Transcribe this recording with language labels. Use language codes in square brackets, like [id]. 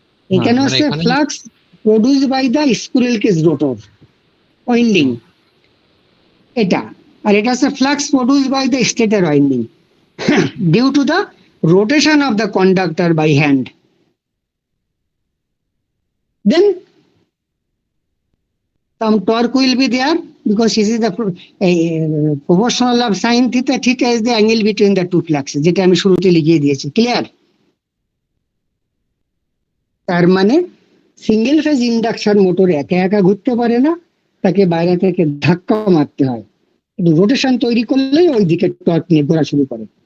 [bn] এখানে মানে হচ্ছে এখানে [en] flux produced by the squirrel cage rotor winding, [bn] এটা, আর এটা হচ্ছে [en] Flux produced by the stator winding due to the rotation of the conductor by hand. Then some torque will be there because this is the proportional of sin theta. Theta is the angle between the two fluxes, [bn] যেটা আমি শুরুতে লিখিয়ে দিয়েছি। [en] Clear? [bn] তার মানে single phase induction motor একা একা ঘুরতে পারে না, তাকে বাইরে থেকে ধাক্কা মারতে হয়, রোটেশন তৈরি করলেই ওই দিকে টর্ক নিয়ে ঘোরা শুরু করে।